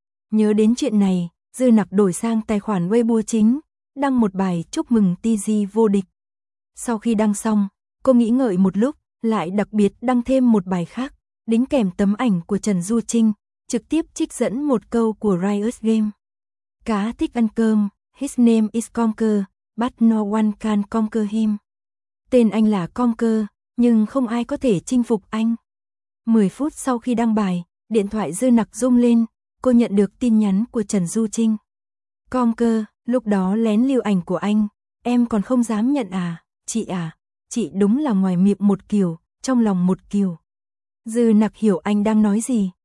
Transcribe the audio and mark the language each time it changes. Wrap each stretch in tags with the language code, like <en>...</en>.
<vi>Nhớ đến chuyện này, Dư Nặc đổi sang tài khoản Weibo chính, đăng một bài chúc mừng TG vô địch. Sau khi đăng xong, cô nghĩ ngợi một lúc, lại đặc biệt đăng thêm một bài khác, đính kèm tấm ảnh của Trần Du Trinh. Trực tiếp trích dẫn một câu của Riot Game.</vi> <en>Cá thích ăn cơm, his name is Conquer, but no one can conquer him.</en> <vi>Tên anh là Conquer, nhưng không ai có thể chinh phục anh. 10 phút sau khi đăng bài, điện thoại Dư Nặc rung lên, cô nhận được tin nhắn của Trần Du Trinh. Conquer, lúc đó lén lưu ảnh của anh, em còn không dám nhận à, chị đúng là ngoài miệng một kiểu, trong lòng một kiểu. Dư Nặc hiểu anh đang nói gì.</vi>